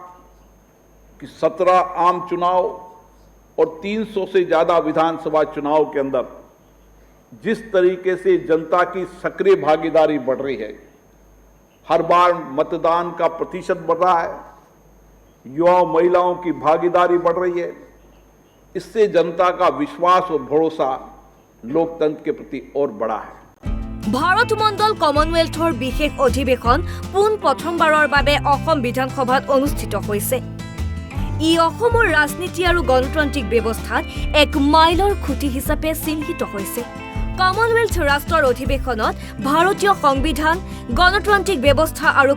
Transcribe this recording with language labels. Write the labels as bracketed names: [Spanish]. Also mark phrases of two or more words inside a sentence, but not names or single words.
[Hindi] कि 17 आम चुनाव और 300 से ज़्यादा विधानसभा चुनाव के अंदर जिस तरीके से जनता की सक्रिय भागीदारी बढ़ रही है, हर बार मतदान का प्रतिशत बढ़ रहा है, युवाओं महिलाओं की भागीदारी बढ़ रही है, इससे जनता का विश्वास और भरोसा लोकतंत्र के प्रति और बढ़ा है। [Assamese] ভাৰত মণ্ডল কমনৱেলথৰ বিশেষ অধিৱেশন পোন প্ৰথমবাৰৰ বাবে অসম বিধানসভাত অনুষ্ঠিত হৈছে ই অসমৰ ৰাজনীতি আৰু গণতান্ত্ৰিক ব্যৱস্থাত এক মাইলৰ খুঁটি হিচাপে চিহ্নিত হৈছে কমনৱেলথ ৰাষ্ট্ৰৰ অধিৱেশনত ভাৰতীয় সংবিধান গণতান্ত্ৰিক ব্যৱস্থা আৰু